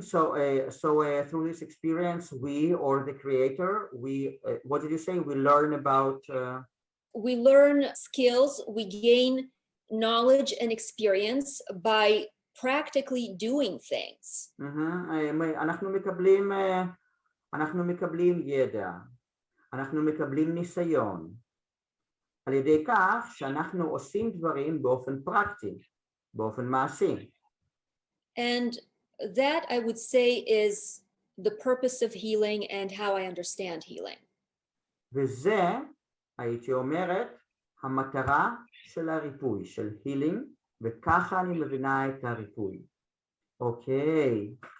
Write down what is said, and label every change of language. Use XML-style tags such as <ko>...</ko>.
<en>So through this experience, we, or the creator, what did you say? We learn about... We learn skills, we gain knowledge and experience by practically doing things.</en> <he>אנחנו מקבלים, אנחנו מקבלים ידע, אנחנו מקבלים ניסיון, על ידי כך שאנחנו עושים דברים באופן פרקטי, באופן מעשי.</he> <en>And that, I would say, is the purpose of healing and how I understand healing.</en> <he>וזה, הייתי אומרת, המטרה של הריפוי, של healing, וככה אני מבינה את הריפוי. אוקיי.</he>